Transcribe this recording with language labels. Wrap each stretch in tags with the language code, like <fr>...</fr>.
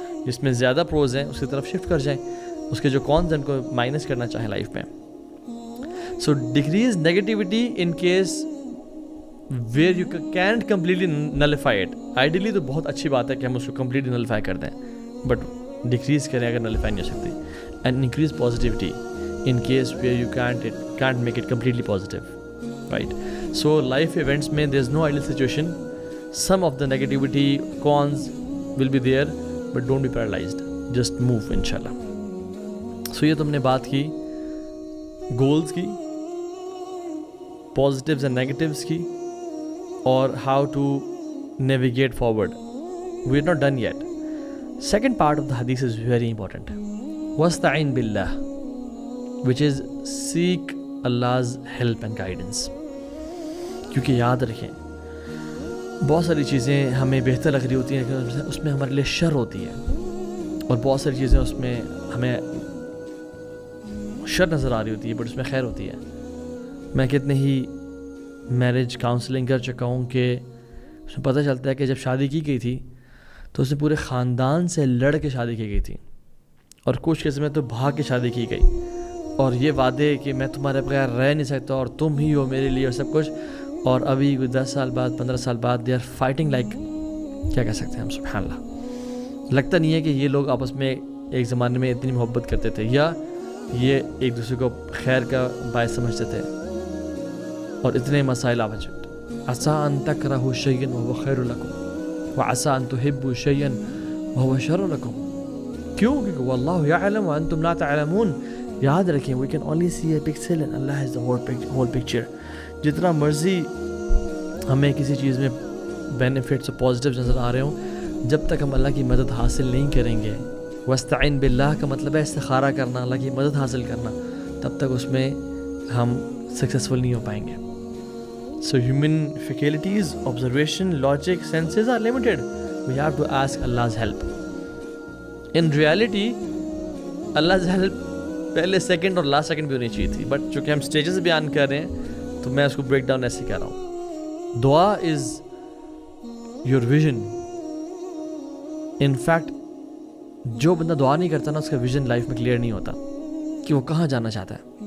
<ur>جس میں زیادہ پروز ہیں اس کی طرف شفٹ کر جائیں, اس کے جو کونز ہیں ان کو مائنس کرنا چاہیں لائف میں.</ur> <en>So decrease negativity in case where you can't completely nullify it.</en> <ur>Ideally تو بہت اچھی بات ہے کہ ہم اس کو کمپلیٹلی نلیفائی کر دیں, بٹ ڈیکریز کریں اگر نلیفائی نہیں ہو سکتی.</ur> <en>And increase positivity in case where you can't make it completely positive, right? So life events mein there's no ideal situation. Some of the negativity cons will be there, but don't be paralyzed, just move inshallah. So</en> <ur>ye tumne baat ki</ur> <en>goals ki, positives and negatives ki, or how to navigate forward. We're not done yet. Second part of the hadith is very important. wasta'in billah, which is seek Allah's help and guidance.</en> <ur>کیونکہ یاد رکھیں بہت ساری چیزیں ہمیں بہتر لگ رہی ہوتی ہیں لیکن اس میں ہمارے لیے شر ہوتی ہے, اور بہت ساری چیزیں اس میں ہمیں شر نظر آ رہی ہوتی ہے بٹ اس میں خیر ہوتی ہے. میں کتنے ہی میرج کاؤنسلنگ کر چکا ہوں کہ اس میں پتہ چلتا ہے کہ جب شادی کی گئی تھی تو اس نے پورے خاندان سے لڑ کے شادی کی گئی تھی, اور کچھ کیسے میں تو بھاگ کے شادی کی گئی, اور یہ وعدے کہ میں تمہارے بغیر رہ نہیں سکتا اور تم ہی ہو میرے لیے اور سب کچھ. اور ابھی 10 سال بعد 15 سال بعد</ur> <en>they are fighting like</en> <ur>کیا کہہ سکتے ہیں ہم، سبحان اللہ. لگتا نہیں ہے کہ یہ لوگ آپس میں ایک زمانے میں اتنی محبت کرتے تھے یا یہ ایک دوسرے کو خیر کا باعث سمجھتے تھے اور اتنے مسائل آ چکے.</ur> <ar>عسیٰ ان تکرہوا شیئا وہو خیر لکم وعسیٰ ان تحبوا شیئا وہو شر لکم.</ar> <ur>کیوں؟ کیونکہ</ur> <ar>واللہ یعلم وانتم لا تعلمون.</ar> <ur>یاد رکھیں</ur> <en>we can only see a pixel and Allah has the whole picture.</en> <ur>جتنا مرضی ہمیں کسی چیز میں بینیفٹس اور پازیٹیو نظر آ رہے ہوں، جب تک ہم اللہ کی مدد حاصل نہیں کریں گے، واستعین باللہ کا مطلب ہے استخارہ کرنا، اللہ کی مدد حاصل کرنا، تب تک اس میں ہم سکسیسفل نہیں ہو پائیں گے.</ur> <en>So human faculties, observation, logic, senses are limited. We have to ask Allah's help. In reality, Allah's help</en> <ur>پہلے سیکنڈ اور لاسٹ سیکنڈ بھی ہونی چاہیے تھی، بٹ چونکہ ہم سٹیجز بیان کر رہے ہیں تو میں اس کو بریک ڈاؤن ایسے کر رہا ہوں. دعا</ur> <en>Is your vision.</en> <ur>In fact جو بندہ دعا نہیں کرتا نا، اس کا ویژن لائف میں کلیئر نہیں ہوتا کہ وہ کہاں جانا چاہتا ہے.</ur>